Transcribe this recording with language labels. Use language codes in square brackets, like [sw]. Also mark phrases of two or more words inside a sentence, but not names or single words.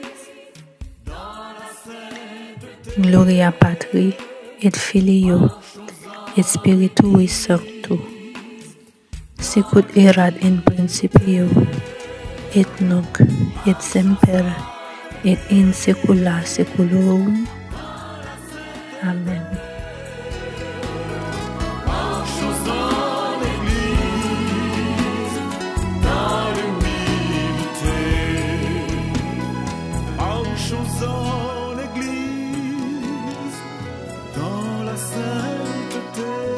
[la] Gloria Patri, et Filio, et Spiritui Sancto, sicut erat in principio, et nunc, et semper, et in saecula saeculorum. Amen. [fr] Marchons dans l'église, dans l'humilité. Marchons dans l'église, dans la sainteté.